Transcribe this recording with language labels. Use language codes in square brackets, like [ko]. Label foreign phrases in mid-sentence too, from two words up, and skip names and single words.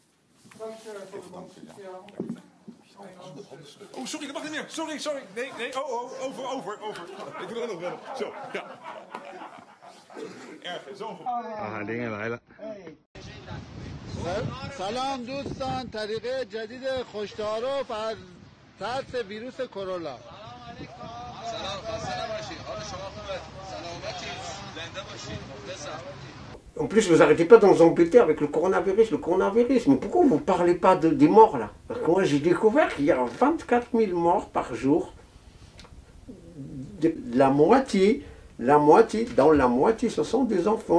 [nl] Oh, sorry, dat mag niet meer. Sorry. Nee. Over. Ik doe er nog wel. Zo, ja. Erg, zo. اهالینه لایلا [fa] سلام دوستان، طریقه جدید کشتارو از ترس ویروس کرونا. سلام، خسته نباشید. حال شما خوبه؟ سلامتی، زنده باشید. [fr] En plus, vous n'arrêtez pas de nous embêter avec le coronavirus. Mais pourquoi vous ne parlez pas des morts là? Parce que moi j'ai découvert qu'il y a 24 000 morts par jour. La moitié, dans la moitié, ce sont des enfants.